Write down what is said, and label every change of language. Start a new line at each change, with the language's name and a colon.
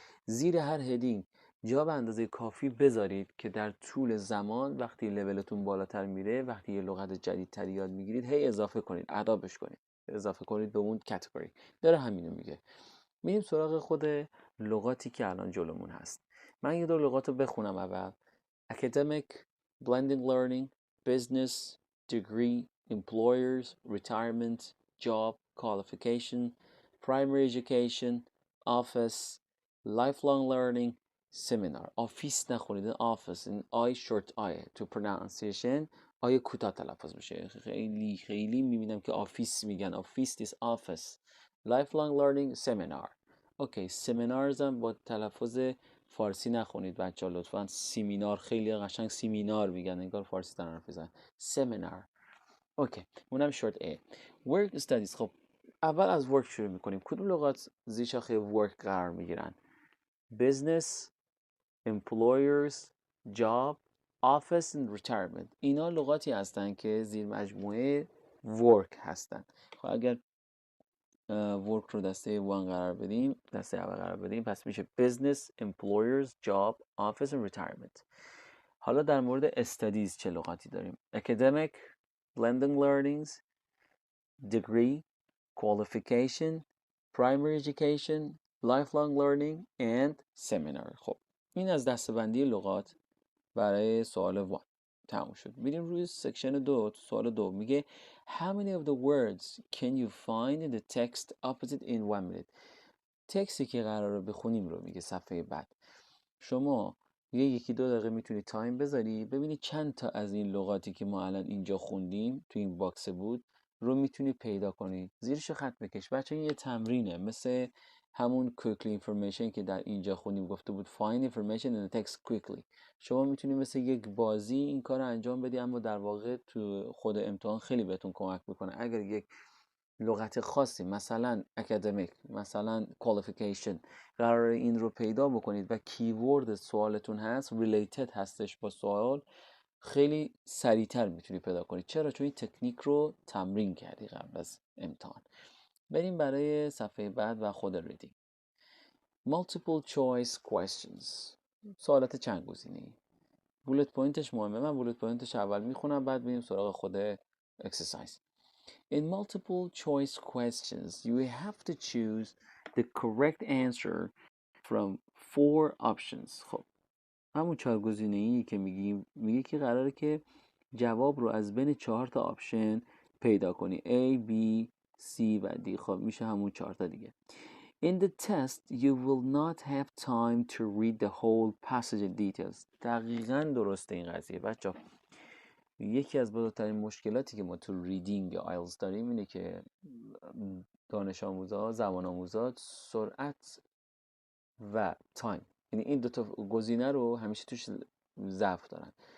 Persian: زیر هر هدینگ جا به اندازه کافی بذارید که در طول زمان وقتی لولتون بالاتر میره، وقتی یه لغت جدیدتر یاد میگیرید، هی اضافه کنید، ادابش کنید، اضافه کنید به اون کاتگوری. داره همینو میگه. میریم سراغ خود لغاتی که الان جلومون هست. من یه دور لغات رو بخونم اول.
English: academic, blended learning, business, degree, employers, retirement, job, qualification, primary education, office, lifelong learning, seminar.
Persian: office نخونید، office، این آی شورت آیه تو pronunciation، آیه کوتاه تلفظ میشه. خیلی میبینم که آفیس میگن.
English: office is office. lifelong learning, seminar.
Persian: اوکی، seminars هم با تلفظ فارسی نخونید بچه ها لطفا. سیمینار خیلی قشنگ سیمینار میگن، انگار فارسی دارن حرف میزنن. سمینار. اوکی، اونم شورت ای. work studies. خب اول از work شروع میکنیم. کدوم لغات زیر شاخه work قرار میگیرن؟
English: business، employers، job، office and retirement.
Persian: اینا لغاتی هستن که زیر مجموعه work هستن. خب اگر work رو دسته 1 قرار بدیم، دسته اول قرار بدیم، پس میشه
English: business, employers, job, office and retirement.
Persian: حالا در مورد studies چه لغاتی داریم؟
English: academic, blended learnings, degree, qualification, primary education, lifelong learning and seminar.
Persian: خب این از دسته‌بندی لغات برای سوال 1. تموم شد. میریم روی سکشن 2. سوال 2 میگه
English: How many of the words can you find in the text opposite in 1 minute؟
Persian: تکستی که قراره بخونیم رو میگه صفحه بعد. شما یکی دو دقیقه میتونی تایم بذاری ببینی چند تا از این لغاتی که ما الان اینجا خوندیم تو این باکس بود رو میتونی پیدا کنی. زیرش خط بکش بچه. این یه تمرینه، مثل همون quickly information که در اینجا خوندیم، گفته بود
English: find information in the text quickly.
Persian: شما میتونی مثل یک بازی این کار رو انجام بدی، اما در واقع تو خود امتحان خیلی بهتون کمک میکنه. اگر یک لغت خاصی مثلا academic، مثلا qualification، قراره این رو پیدا بکنید و کیورد سوالتون هست related هستش با سوال، خیلی سریعتر میتونی پیدا کنید. چرا؟ چون این تکنیک رو تمرین کردی قبل از امتحان. بریم برای صفحه بعد و خود ریدینگ. multiple choice questions، سوالات چند گزینه‌ای. بولت پوینتش مهمه. من بولت پوینتش اول میخونم بعد بریم سراغ خود اکسرسایز.
English: In multiple choice questions, you have to choose the correct answer from 4 options.
Persian: خب همون 4 گزینه‌ای که میگه که قراره که جواب رو از بین 4 تا آپشن پیدا کنی. A, B, C و D. خب میشه همون 4 تا دیگه.
English: In the test, you will not have time to read the whole passage in details.
Persian: دقیقاً درسته این قضیه بچه‌ها. یکی از بزرگترین مشکلاتی که ما تو ریدینگ یا آیلتس داریم اینه که دانش آموزا، زبان آموزا سرعت و تایم، یعنی این دوتا گزینه رو همیشه توش ضعف دارن.